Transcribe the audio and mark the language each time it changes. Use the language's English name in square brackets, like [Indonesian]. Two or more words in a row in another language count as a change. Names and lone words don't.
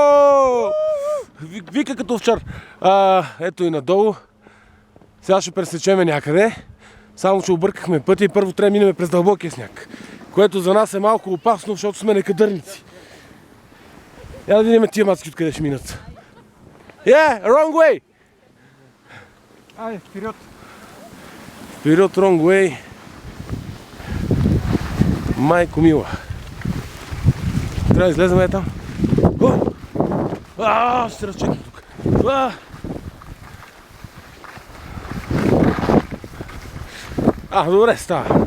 [Bulgarian] Вика като овчар. Ето и надолу. Сега ще пресечеме някъде. Само че объркахме пътя и първо трябва да минем през дълбокия сняг. Което за нас е малко опасно, защото сме некадърници. Я да видим тия мацки откъде ще минат. [English] Wrong way! [Bulgarian] Айде, вперед! [English] Вперед, wrong way. [Bulgarian] Майко мила. Трябва да излезем там. Ще се разчекам тук. Добре, става.